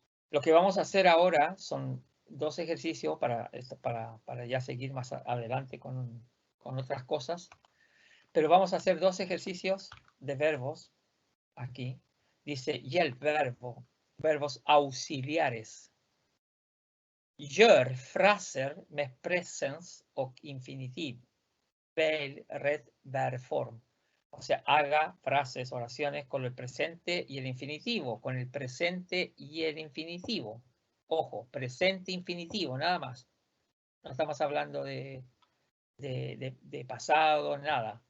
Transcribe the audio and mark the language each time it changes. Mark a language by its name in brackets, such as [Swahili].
[Spanish] Lo que vamos a hacer ahora son 2 ejercicios para ya seguir más adelante con otras cosas. Pero vamos a hacer 2 ejercicios de verbos aquí. Dice hjälpverbo, verbos auxiliares. [Swedish] Gör fraser med presens och infinitiv. Välj rätt verbform. [Spanish] O sea, haga frases, oraciones con el presente y el infinitivo, con el presente y el infinitivo. Ojo, presente infinitivo, nada más. No estamos hablando de pasado, nada.